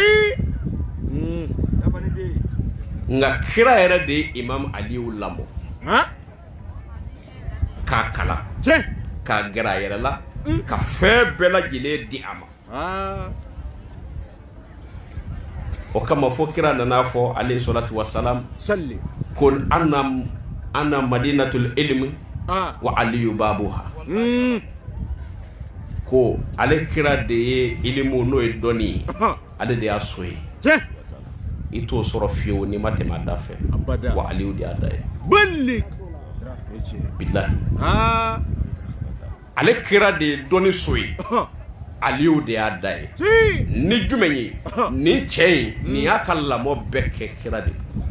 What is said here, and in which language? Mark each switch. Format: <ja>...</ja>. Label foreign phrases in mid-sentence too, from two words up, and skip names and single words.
<bm>nka kira yɛrɛ de ye Imam Aliyu lamɔ k'a kalan k'a gɛrɛ a yɛrɛ la ka fɛn bɛɛ lajɛlen di a ma o kama fo kira nana fɔ</bm> <ar>عليه الصلاة والسلام</ar> <bm>ko</bm> <ar>أنا مدينة العلم وعلي بابها</ar> <bm>ko ale kira de ye ilimu n'o ye dɔnni ye ale de y'a so ye i t'o sɔrɔ fiyewu n'i ma tɛmɛ a da fɛ wa Aliyu de y'a da ye bilahi ale kira de ye dɔnni so ye Aliyu de y'a da ye ni jumɛn ye ni cɛ ye nin y'a ka lamɔ bɛɛ kɛ kira de</bm>